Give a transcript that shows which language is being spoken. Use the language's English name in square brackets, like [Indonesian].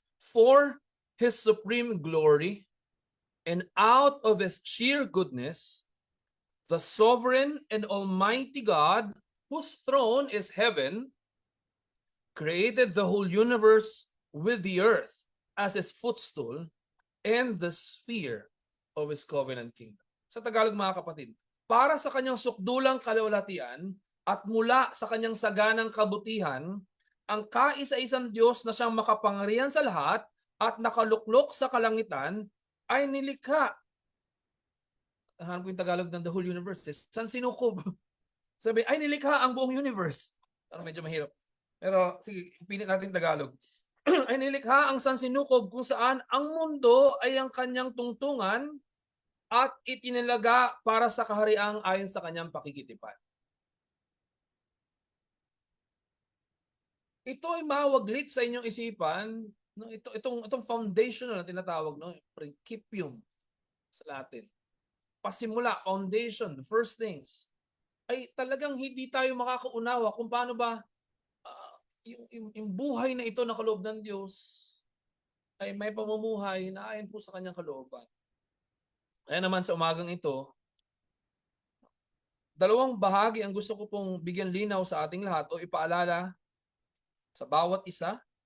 [English] For His supreme glory and out of His sheer goodness, the sovereign and almighty God, whose throne is heaven, created the whole universe with the earth as His footstool and the sphere of His covenant kingdom. [Filipino] Sa Tagalog, mga kapatid, para sa kanyang sukdulang kalawalatian at mula sa kanyang saganang kabutihan, ang kaisa-isang Diyos na siyang makapangyarihan sa lahat at nakaluklok sa kalangitan ay nilikha. Hanap ko yung Tagalog ng [English] the whole universe. [Filipino] San sinukob? Sabi, ay nilikha ang buong universe. Parang medyo mahirap. Pero sige, pinit natin Tagalog. Ay nilikha ang sansinukob kung saan ang mundo ay ang kanyang tungtungan at itinilaga para sa kahariang ayon sa kanyang pakikitipan. Ito ay mawaglit sa inyong isipan, no? Itong foundation na tinatawag, no? Principium sa Latin. [English] Pasimula, foundation, the first things. [Filipino] Ay talagang hindi tayo makakaunawa kung paano ba yung buhay na ito na kaloob ng Diyos ay may pamumuhay na ayon po sa kanyang kalooban. Kaya naman sa umagang ito, dalawang bahagi ang gusto ko pong bigyan linaw sa ating lahat o ipaalala sa bawat isa.